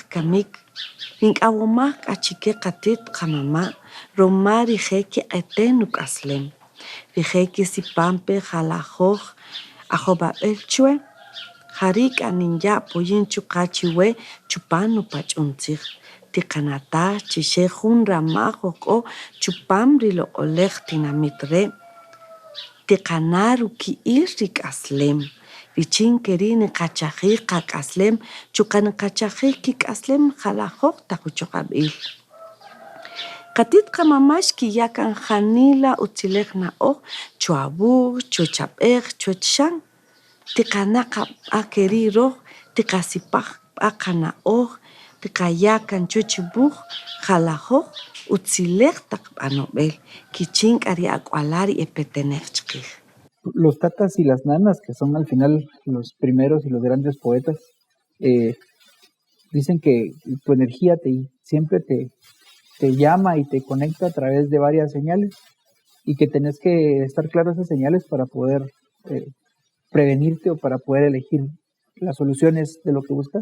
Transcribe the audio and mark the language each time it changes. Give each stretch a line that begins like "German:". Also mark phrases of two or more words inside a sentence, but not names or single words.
Kaqchikel: kamik ninkawomak achike katit kamama romari heki etenuk aslem viheki sipampe jalajoj ajobabel chue harik aninja poyin chukachiwe chupanu pachun sich tikanata chishe jun ramajo o chupamri lo oleg tinamitre Tikanaru ki irik aslem. Vichin kerin kachajik kak aslem. Chukan kachajik kik aslem jalajok takuchokabil. Katit kamamash ki yakan janila utilek na o chuabur, chuchapeg, chuchang. Tikanaka akeri roh tikasipaj p'aqana oj, tiqayakan chuchibuj, jalajoj, utzilej taqb'anob'el, kichink'ari ak'ualari epetenej chqij.
Spanish: Los tatas y las nanas, que son al final los primeros y los grandes poetas, dicen que tu energía siempre te llama y te conecta a través de varias señales y que tenés que estar claro esas señales para poder prevenirte o para poder elegir las soluciones de lo que buscas.